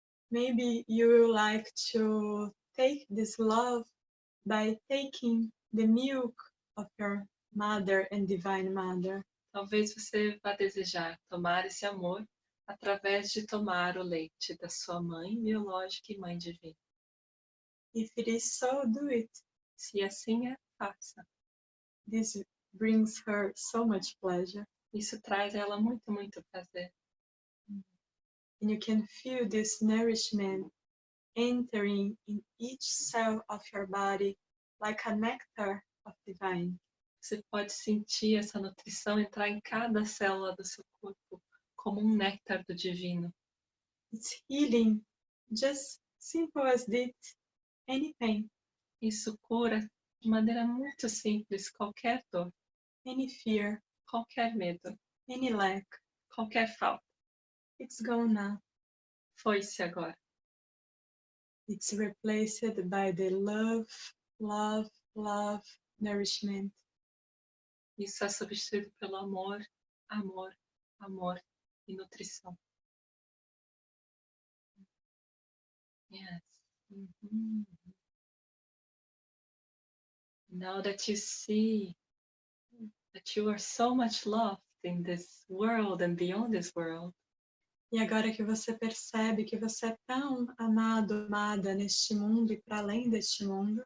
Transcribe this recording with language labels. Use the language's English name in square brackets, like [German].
[English] Maybe you will like to take this love by taking the milk of your mother and divine mother. [Portuguese] Talvez você vá desejar tomar esse amor através de tomar o leite da sua mãe biológica e mãe divina. [English] If it is so, do it. [Portuguese] Se assim é, faça. [English] This brings her so much pleasure. [Portuguese] Isso traz a ela muito, muito prazer. [English] And you can feel this nourishment entering in each cell of your body like a nectar of divine. [Portuguese] Você pode sentir essa nutrição entrar em cada célula do seu corpo como um néctar do divino. [English] It's healing, just simple as this, any pain, [Portuguese] Isso cura de maneira muito simples qualquer dor, [English] any fear, [Portuguese] qualquer medo, [English] any lack. [Portuguese] qualquer falta. [English] It's gone now. [Portuguese] Foi-se agora. [English] It's replaced by the love, love, love, nourishment. [Portuguese] Isso é substituído pelo amor, amor, amor e nutrição. [English] Yes. Mhm. Now that you see that you are so much loved in this world and beyond this world, [Portuguese] E agora que você percebe que você é tão amado, amada neste mundo e para além deste mundo,